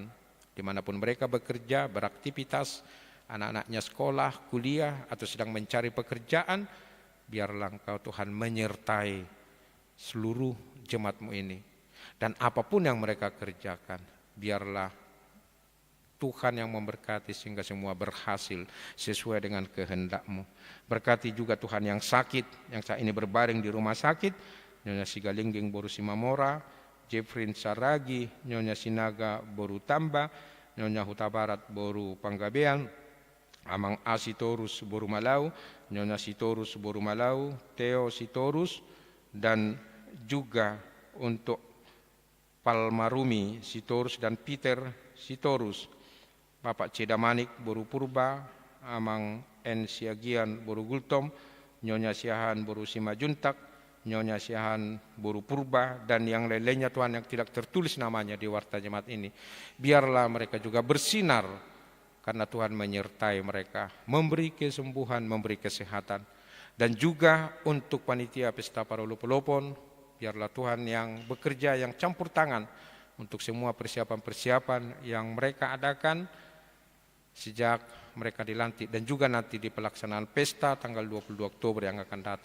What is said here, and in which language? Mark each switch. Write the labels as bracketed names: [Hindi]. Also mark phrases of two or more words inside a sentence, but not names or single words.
[Indonesian] Dimanapun mereka bekerja, beraktivitas, anak-anaknya sekolah, kuliah, atau sedang mencari pekerjaan, biarlah Engkau Tuhan menyertai seluruh jemaat-Mu ini. Dan apapun yang mereka kerjakan, biarlah Tuhan yang memberkati sehingga semua berhasil sesuai dengan kehendak-Mu. Berkati juga Tuhan yang sakit, yang saat ini berbaring di rumah sakit, Nyonya Sigalingging Boru Simamora, Jeffrin Saragi, Nyonya Sinaga Boru Tamba, Nyonya Huta Barat Boru Panggabean, Amang A Sitorus Boru Malau, Nyonya Sitorus Boru Malau, Theo Sitorus, dan juga untuk Palmarumi Sitorus dan Peter Sitorus, Bapak Cedamanik Boru Purba, Amang N Siagian Boru Gultom, Nyonya Siahan Boru Simajuntak, Nyonya Siahan Boru Purba, dan yang lainnya Tuhan yang tidak tertulis namanya di warta jemaat ini. Biarlah mereka juga bersinar karena Tuhan menyertai mereka, memberi kesembuhan, memberi kesehatan. Dan juga untuk panitia Pesta Paralupolopon, biarlah Tuhan yang bekerja, yang campur tangan untuk semua persiapan-persiapan yang mereka adakan sejak mereka dilantik, dan juga nanti di pelaksanaan pesta tanggal 22 Oktober yang akan datang.